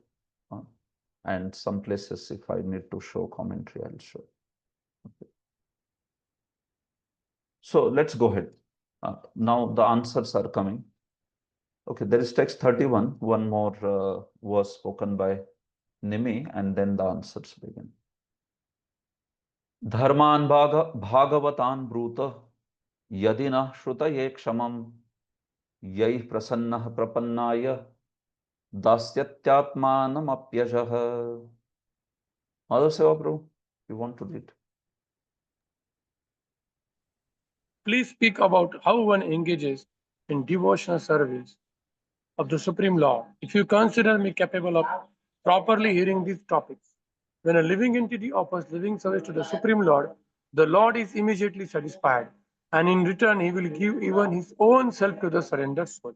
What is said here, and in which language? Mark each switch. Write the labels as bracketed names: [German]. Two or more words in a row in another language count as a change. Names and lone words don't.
[English] And some places, if I need to show commentary, I'll show. Okay. So let's go ahead. Now the answers are coming. Okay, there is text 31. One more was spoken by Nimi, and then the answers begin. [Sanskrit] Dharman bhagavatan bruta yadina shrutaye kshamam yai prasannah prapannaya dasyatmatmanam apyajah. [English] Mother Seva Prabhu, you want to read? Please speak about how one engages in devotional service of the Supreme Lord. If you consider me capable of properly hearing these topics, when a living entity offers living service to the Supreme Lord, the Lord is immediately satisfied, and in return, he will give even his own self to the surrendered soul.